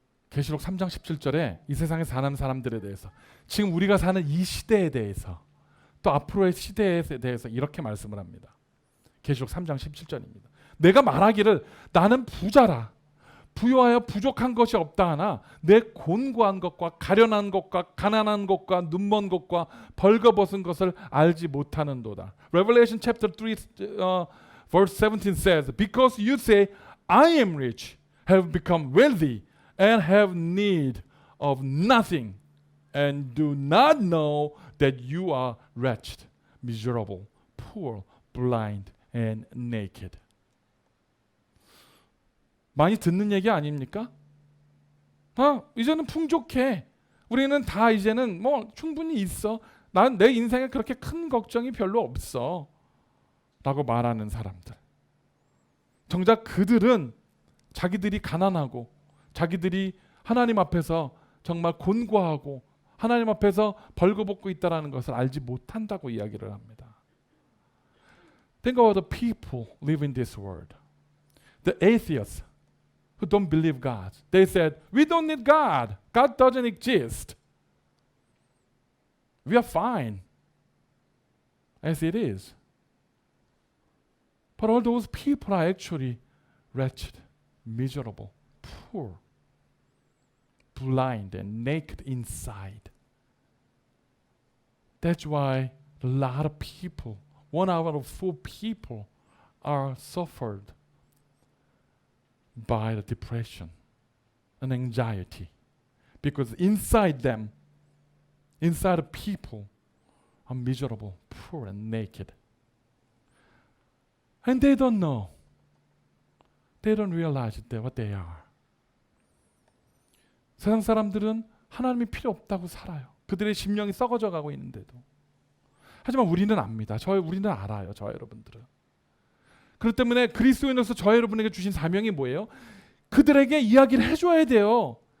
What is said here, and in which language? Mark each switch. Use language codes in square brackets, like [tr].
[ko] 계시록 3장 17절에 이 세상에 사는 사람들에 대해서, 지금 우리가 사는 이 시대에 대해서, 또 앞으로의 시대에 대해서 이렇게 말씀을 합니다. 계시록 3장 17절입니다. 내가 말하기를 나는 부자라, 부유하여 부족한 것이 없다 하나 내 곤고한 것과 가련한 것과 가난한 것과 눈먼 것과 벌거벗은 것을 알지 못하는도다. [en] Revelation chapter 3 verse 17 says, Because you say, I am rich, have become wealthy, and have need of nothing, and do not know that you are wretched, miserable, poor, blind, and naked. [ko] 많이 듣는 얘기 아닙니까? 이제는 풍족해. 우리는 다 이제는 뭐 충분히 있어. 난 내 인생에 그렇게 큰 걱정이 별로 없어. 라고 말하는 사람들. 정작 그들은 자기들이 가난하고 자기들이 하나님 앞에서 정말 곤고하고 하나님 앞에서 벌거벗고 있다는 것을 알지 못한다고 이야기를 합니다. [en] Think about the people live in this world. The atheists who don't believe God. They said, we don't need God. God doesn't exist. We are fine as it is. But all those people are actually wretched, miserable, poor, blind, and naked inside. That's why a lot of people, 1 out of 4 people, are suffered by the depression and anxiety, because inside them, inside the people, are miserable, poor, and naked, and they don't know. They don't realize what they are. [ko] 세상 사람들은 하나님이 필요 없다고 살아요. 그들의 심령이 썩어져 가고 있는데도. 하지만 우리는 압니다. 우리는 알아요. 저와 여러분들은. 그렇기 때문에 그리스도인으로서 저와 여러분에게 주신 사명이 뭐예요? 그들에게 이야기를 해줘야 돼요.